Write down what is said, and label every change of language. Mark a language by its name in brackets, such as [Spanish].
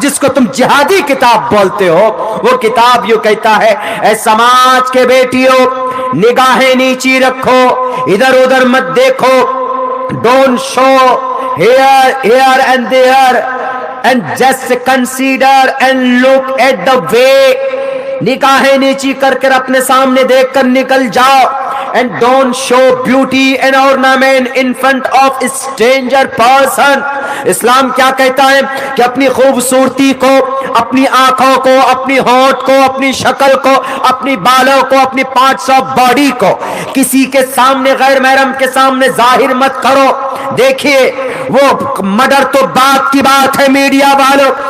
[Hindi] जिसको तुम जिहादी किताब बोलते हो, वो किताब यूं कहता है, ऐ समाज के बेटियों निगाहें नीची रखो, इधर उधर मत देखो, [English] Don't show here and there and just consider and look at the way। [Hindi] निगाहें नीची करके अपने सामने देखकर निकल जाओ। [English] and don't show beauty and ornament in front of stranger person। [Hindi] इस्लाम क्या कहता है कि अपनी खूबसूरती को, अपनी आंखों को, अपनी होंठ को, अपनी शक्ल को, अपनी बालों को, अपनी [English] parts of body [Hindi] को किसी के सामने, गैर महरम के सामने जाहिर मत करो। देखिए वो मर्डर तो बात की बात है मीडिया वालों।